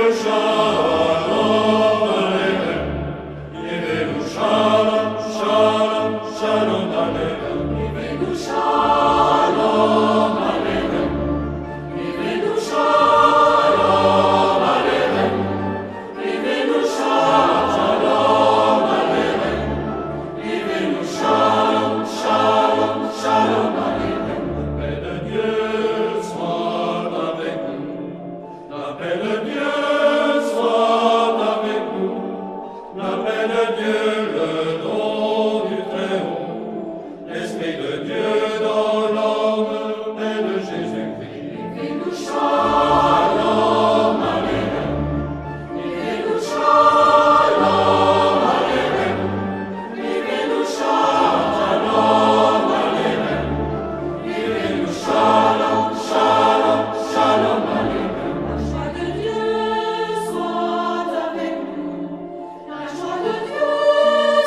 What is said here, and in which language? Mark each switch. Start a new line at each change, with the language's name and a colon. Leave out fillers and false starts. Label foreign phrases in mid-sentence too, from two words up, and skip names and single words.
Hebrew: שלום עליכם, הבאנו שלום, שלום, שלום עליכם, הבאנו שלום עליכם, הבאנו שלום עליכם, הבאנו שלום עליכם, הבאנו שלום, שלום, שלום עליכם.
French: La paix de Dieu soit avec nous. La paix de Dieu soit avec nous. La paix de Dieu, le don du Très-Haut. L'Esprit de Dieu dans l'homme, paix de Jésus-Christ.
Hebrew: הבאנו שלום עליכם. הבאנו שלום עליכם. הבאנו שלום עליכם. הבאנו שלום, שלום, שלום עליכם.
French: La joie de Dieu soit avec nous. La joie de Dieu